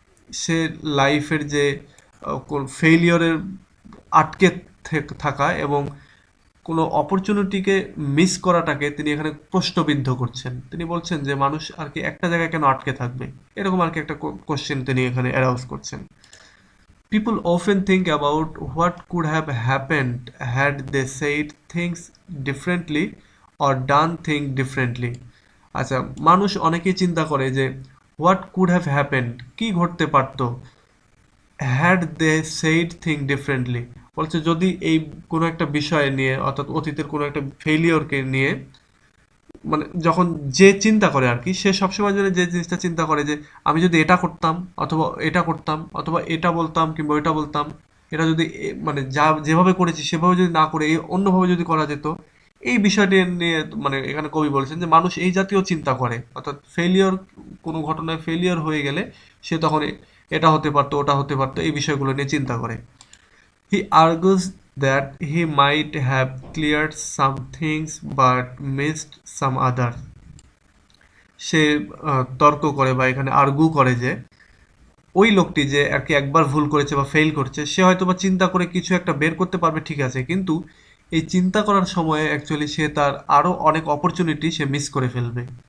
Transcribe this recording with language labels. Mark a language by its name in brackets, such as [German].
[Bangla] সে লাইফের যে ফেলিওরের আটকে থাকা এবং কোনো অপরচুনিটিকে মিস করাটাকে তিনি এখানে প্রশ্নবিদ্ধ করছেন। তিনি বলছেন যে মানুষ আর কি একটা জায়গায় কেন আটকে থাকবে, এরকম আর কি একটা কোশ্চেন তিনি এখানে অ্যারাউজ করছেন। [English] People often think about what could have happened had they said things differently or done things differently. [Bangla] আচ্ছা, মানুষ অনেকেই চিন্তা করে যে [English] what could have happened, [Bangla] কি ঘটতে পারতো, [English] had they said thing differently, [Bangla] বলছে যদি এই কোনো একটা বিষয় নিয়ে, অর্থাৎ অতীতের কোনো একটা ফেলিওরকে নিয়ে, মানে যখন যে চিন্তা করে আর কি, সে সবসময় জন্য যে জিনিসটা চিন্তা করে যে আমি যদি এটা করতাম অথবা এটা করতাম অথবা এটা বলতাম কিংবা ওইটা বলতাম, এটা যদি মানে যা যেভাবে করেছি সেভাবে যদি না করে এই অন্যভাবে যদি করা যেত, এই বিষয়টি নিয়ে মানে এখানে কবি বলেছেন যে মানুষ এই জাতীয় চিন্তা করে। অর্থাৎ ফেলিওর, কোনো ঘটনায় ফেলিওর হয়ে গেলে সে তখন এটা হতে পারতো ওটা হতে পারতো এই বিষয়গুলো নিয়ে চিন্তা করে। [English] He argues that he might have cleared some things but missed some others. [Bangla] সে তর্ক করে বা এখানে আর্গু করে যে ওই লোকটি যে আর কি একবার ভুল করেছে বা ফেল করছে, সে হয়তো বা চিন্তা করে কিছু একটা বের করতে পারবে, ঠিক আছে, কিন্তু এই চিন্তা করার সময়ে অ্যাকচুয়ালি সে তার আরও অনেক অপরচুনিটি সে মিস করে ফেলবে।